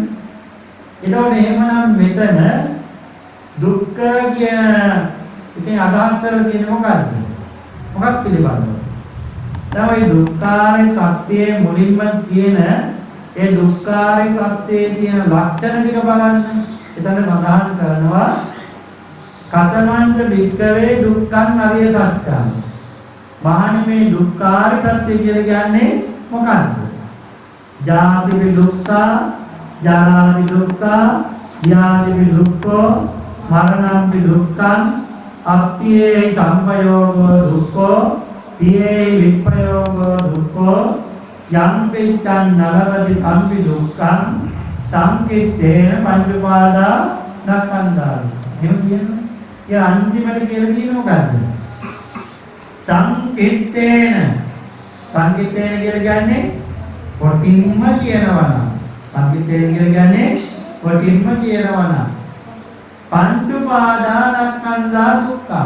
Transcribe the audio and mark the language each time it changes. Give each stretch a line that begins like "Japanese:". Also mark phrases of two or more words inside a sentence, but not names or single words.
Sinhala: එතකොට එහෙමනම් මෙතන දුක්ඛ කියන එකෙන් අදහස් කරලා තියෙන්නේ මොකක්ද? මොකක් පිළිබඳව? දැන් ওই දුක්ඛාරය සත්‍යයේ මුලින්ම තියෙන ඒ දුක්ඛාරය සත්‍යයේ තියෙන ලක්ෂණ ටික බලන්න. එතන සඳහන් කරනවා
Pali: කතමන්ත වික්කවේ දුක්ඛං අරිය සත්‍යං.
Sinhala: මහණෙනි මේ දුක්ඛාරය සත්‍ය කියලා කියන්නේ මොකක්ද?
Pali: ජාති විදුක්ඛා, ජරා විදුක්ඛා, ව්‍යාධි විදුක්ඛෝ, මරණං විදුක්ඛං, අප්පියේ සම්පයෝගෝ දුක්ඛෝ, පියේ විප්පයෝගෝ දුක්ඛෝ, යම් පිටං නලවති සම්පි දුක්ඛං, සංකිට්ඨේන පංච උපාදා නක්ඛන්දාරි.
Sinhala: එහෙම කියන්නේ. ඒ අන්තිමට කියලා තියෙන්නේ මොකද්ද? සංකිට්ඨේන. සංකිට්ඨේන කියලා කියන්නේ කොටින්ම කියනවා නම්. සංකිට්ඨේන කියලා කියන්නේ කොටින්ම කියනවා නම්. පංච උපාදානස්කන්ධා දුක්ඛ.